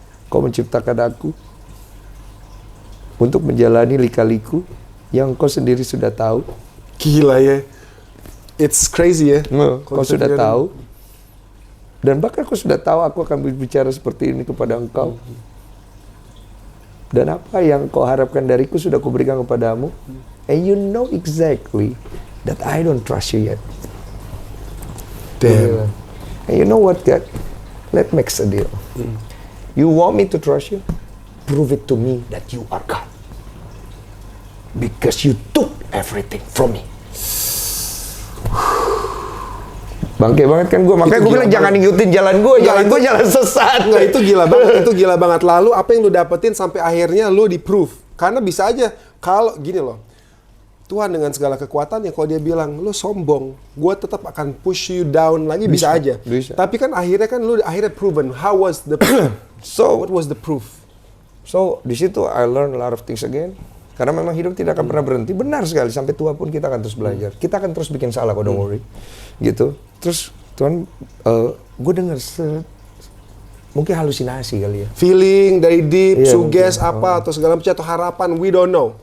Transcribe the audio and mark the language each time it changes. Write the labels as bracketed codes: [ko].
[id] Kau menciptakan aku untuk menjalani lika-liku yang kau sendiri sudah tahu. Gila ya. [en] It's crazy ya. [id] Kau sudah tahu. Dan bahkan kau sudah tahu aku akan berbicara seperti ini kepada engkau. Dan apa yang kau harapkan dariku sudah kuberikan kepadamu. [en] And you know exactly that I don't trust you yet. Damn. And you know what, God? Let's make a deal. You want me to trust you? Prove it to me that you are God. Because you took everything from me. [id] Bangke banget kan gue, makanya gue bilang jangan ikutin jalan gue, jalan sesat. Nggak, itu gila banget. Lalu apa yang lu dapetin sampai akhirnya lu di-proof? Karena bisa aja, kalau gini loh, Tuhan dengan segala kekuatannya, kalau dia bilang, lu sombong, gue tetap akan [en] push you down [id] lagi, bisa aja. Bisa. Tapi kan akhirnya kan lu akhirnya proven. [en] How was the what was the proof? So, [id] di situ [en] I learn a lot of things again. [id] Karena memang hidup tidak akan pernah berhenti. Benar sekali, sampai tua pun kita akan terus belajar. Kita akan terus bikin salah, kok, [en] don't worry. [id] Gitu. Terus, Tuhan, gue denger mungkin halusinasi kali ya. [en] Feeling dari deep, suggest [id] mungkin. apa, atau segala macam, atau harapan, [en] we don't know.